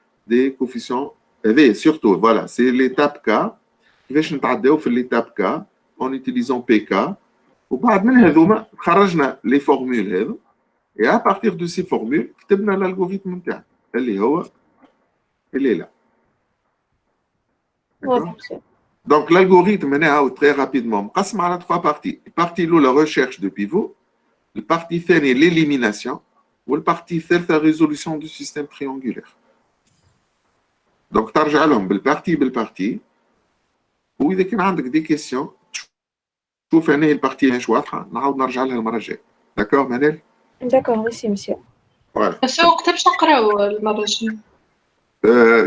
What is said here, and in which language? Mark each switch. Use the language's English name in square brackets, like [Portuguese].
[French] des coefficients [Arabic] هذه [French] surtout voilà c'est l'étape K [Arabic] كيفاش نتعداو في [French] l'étape K en utilisant PK [Arabic] وبعد من هذوما خرجنا لي فورمول هذو [French] et à partir de ces formules [Arabic] كتبنا الالغوريثم نتاعنا اللي هو اللي لا. واضح مزيان. [French] Donc l'algorithme [Arabic] هنا [French] très rapidement [Arabic] مقسم على [French] 3 parties. [Arabic] البارتي الأولى [French] recherche de pivot, [Arabic] البارتي الثانية [French] l'élimination [Arabic] والبارتي الثالثة [French] résolution du système triangulaire. [Arabic] Donc ترجع لهم بالبارتي وإذا كان عندك دي كيسيون شوف هنا البارتي مش واضحة نعاود نرجع لها المرة الجاية. داكور منال؟ داكور ميرسي مسيو. بس وقتها باش نقراو المرة الجاية.